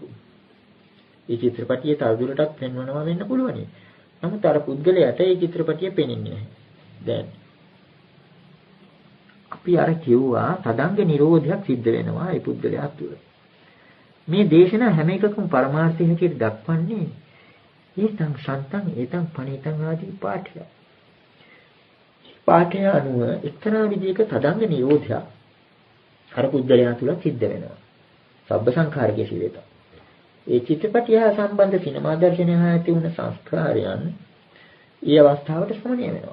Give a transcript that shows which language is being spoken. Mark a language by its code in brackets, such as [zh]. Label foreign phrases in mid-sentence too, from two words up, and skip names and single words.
[si] ඒ චිත්‍රපටිය තවදුරටත් පෙන්වනවා වෙන්න පුළුවනි. නමුත් අර පුද්ගලයාට ඒ චිත්‍රපටිය පෙනෙන්නේ නැහැ. දැන් අපි අර කිව්වා තදංග නිරෝධයක් සිද්ධ වෙනවා ඒ පුද්ගලයා තුළ. මේ දේශනා හැම එකකම පරමාර්ථය හැටියට දක්වන්නේ [pi] ඒතං සන්තං ඒතං පණිතං [si] ආදී පාඨය. පාඨය අනුව එක්තරා විදිහක තදංග නිරෝධයක් අර පුද්ගලයා තුළ සිද්ධ වෙනවා. [pi] සබ්බ සංඛාරකයේ සිවිත. [si] ඒ චිත්‍රපටිය හා සම්බන්ධ සිනමා දර්ශනය හා ඇති වුණ සංස්කාරයන් ඊ අවස්ථාවට සමනය වෙනවා.